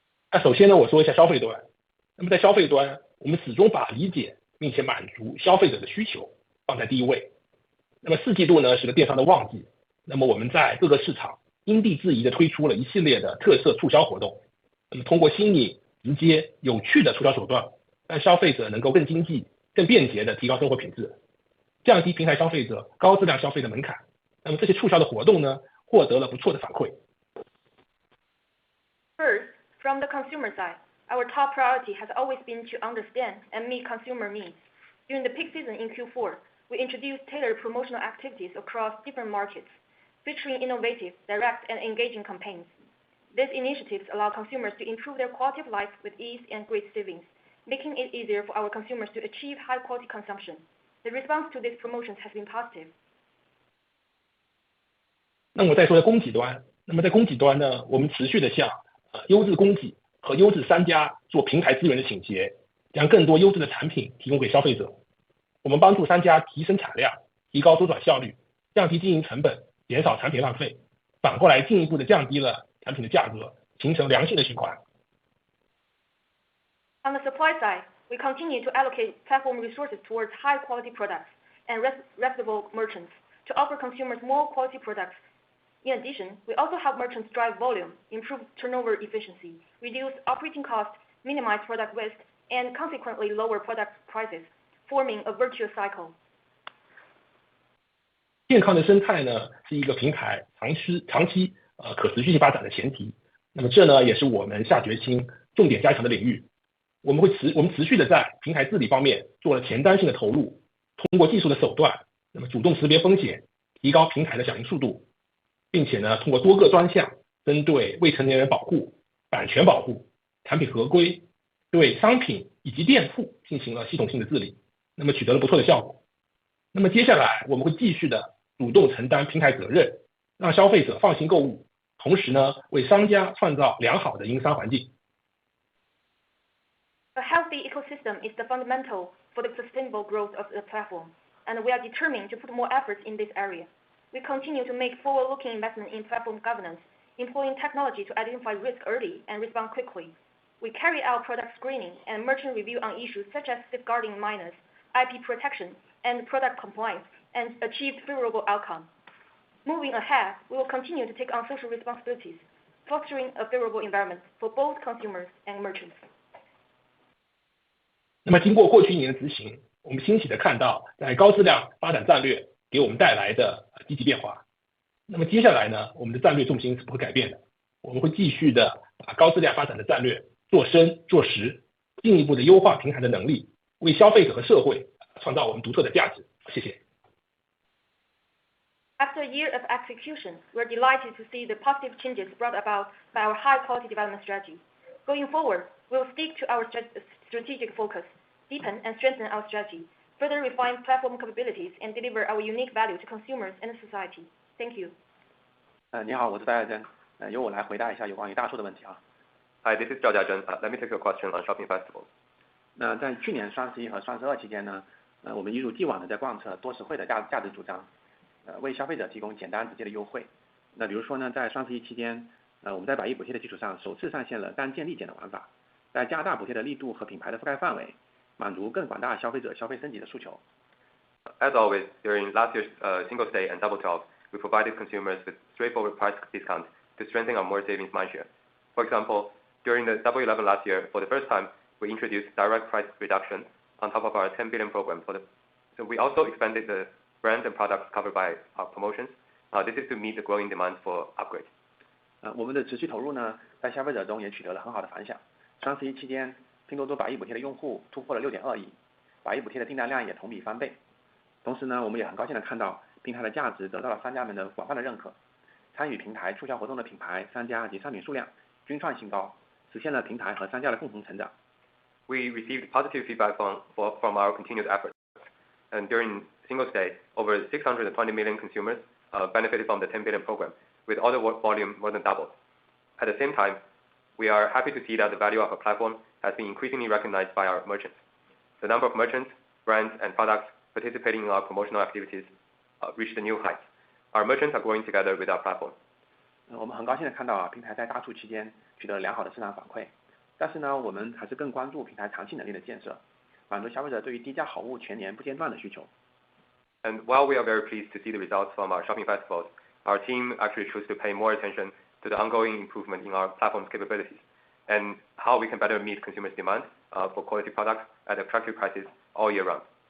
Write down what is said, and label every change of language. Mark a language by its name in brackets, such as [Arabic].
[Chinese] 那首先呢，我说一下消费端。那么在消费端，我们始终把理解并且满足消费者的需求放在第一位。那么4季度呢是个电商的旺季，那么我们在各个市场因地制宜的推出了一系列的特色促销活动。那么通过新颖、直接、有趣的促销手段，让消费者能够更经济、更便捷的提高生活品质，降低平台消费者高质量消费的门槛。那么这些促销的活动呢，获得了不错的反馈。 [English] First, from the consumer side, our top priority has always been to understand and meet consumer needs. During the peak season in Q4, we introduced tailored promotional activities across different markets, featuring innovative, direct, and engaging campaigns. These initiatives allow consumers to improve their quality of life with ease and great savings, making it easier for our consumers to achieve high-quality consumption. The response to these promotions has been positive. [Chinese] 那我再说在供给端，那么在供给端呢，我们持续的向优质供给和优质商家做平台资源的倾斜，将更多优质的产品提供给消费者。我们帮助商家提升产量，提高周转效率，降低经营成本，减少产品浪费，反过来进一步的降低了产品的价格，形成良性的循环。 [English] On the supply side, we continue to allocate platform resources towards high-quality products and reputable merchants to offer consumers more quality products. In addition, we also help merchants drive volume, improve turnover efficiency, reduce operating costs, minimize product waste, and consequently lower product prices, forming a virtuous cycle. [Chinese] 健康的生态呢，是一个平台长期可持续性发展的前提。那么这呢，也是我们下决心重点加强的领域。我们持续的在平台治理方面做了前瞻性的投入，通过技术的手段，那么主动识别风险，提高平台的响应速度，并且呢，通过多个专项，针对未成年人保护、版权保护、产品合规，对商品以及店铺进行了系统性的治理，那么取得了不错的效果。那么接下来我们会继续的主动承担平台责任，让消费者放心购物，同时呢，为商家创造良好的营商环境。 [English] A healthy ecosystem is the fundamental for the sustainable growth of the platform, and we are determined to put more efforts in this area. We continue to make forward-looking investment in platform governance, employing technology to identify risk early and respond quickly. We carry out product screening and merchant review on issues such as safeguarding minors, IP protection, and product compliance, and achieved favorable outcome. Moving ahead, we will continue to take on social responsibilities, fostering a favorable environment for both consumers and merchants. [Chinese] 那么经过过去1年的执行，我们欣喜的看到在高质量发展战略给我们带来的积极变化。那么接下来呢，我们的战略重心是不会改变的，我们会继续的把高质量发展的战略做深做实，进一步的优化平台的能力，为消费者和社会创造我们独特的价值。谢谢。 [English] After a year of execution, we're delighted to see the positive changes brought about by our high-quality development strategy. Going forward, we'll stick to our strategic focus, deepen and strengthen our strategy, further refine platform capabilities, and deliver our unique value to consumers and society. Thank you. [Chinese] 你好，我是戴亚珍，由我来回答一下有关于大促的问题啊。 [English] Hi, this is Zhao Jiazhen. Let me take your question on shopping festivals. [Chinese] 那在去年双11和双12期间呢，我们一如既往的在贯彻多实惠的价值主张，为消费者提供简单直接的优惠。那比如说呢，在双11期间，我们在100亿补贴的基础上首次上线了单件立减的玩法，在加大补贴的力度和品牌的覆盖范围，满足更广大消费者消费升级的诉求。 [English] As always, during last year's Singles Day and Double 12, we provided consumers with straightforward price discounts to strengthen our more savings mindshare. For example, during the Double 11 last year, for the first time, we introduced direct price reduction on top of our 10 billion program. So we also expanded the brands and products covered by our promotions. This is to meet the growing demand for upgrades. [Chinese] 我们的持续投入呢，在消费者中也取得了很好的反响。双十一期间，拼多多百亿补贴的用户突破了6.2亿，百亿补贴的订单量也同比翻倍。同时呢，我们也很高兴地看到平台的价值得到了商家们的广泛的认可，参与平台促销活动的品牌、商家及商品数量均创新高，实现了平台和商家的共同成长。 [English] We received positive feedback from our continued efforts, and during Singles Day, over 620 million consumers benefited from the 10 billion program, with order volume more than doubled. At the same time, we are happy to see that the value of our platform has been increasingly recognized by our merchants. The number of merchants, brands, and products participating in our promotional activities reached new heights. Our merchants are growing together with our platform. [Chinese] 我们很高兴地看到平台在大促期间取得了良好的市场反馈，但是呢，我们还是更关注平台长期能力的建设，满足消费者对于低价好物全年不间断的需求。 [English] And while we are very pleased to see the results from our shopping festivals, our team actually chose to pay more attention to the ongoing improvement in our platform's capabilities and how we can better meet consumers' demand for quality products at attractive prices all year round.